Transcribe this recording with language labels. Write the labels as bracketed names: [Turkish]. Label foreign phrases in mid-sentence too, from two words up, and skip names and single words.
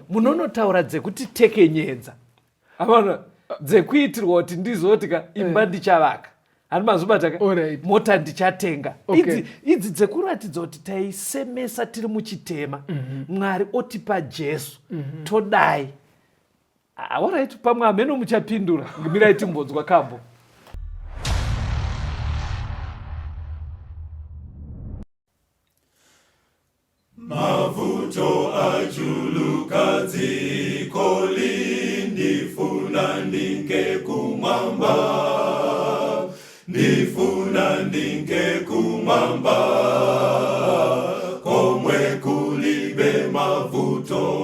[Shona] munonotaura dzekuti tekenyedza. Avana dzekuitirwa kuti ndizotika imba ndichavaka. Ani mazubata ka mota ndichatenga. Idzi dzekuratidza kuti taisemesa tiri muchitema. Mwari otipa Jesu. Todai. Alright, pamwe ameno muchapindura. Ngimirai timbodzwa kambo. [Nyanja] Mavuto ajuluka dziko ndifuna ndinge kumwamba, ndifuna ndinge kumwamba, komwe kulibe mavuto.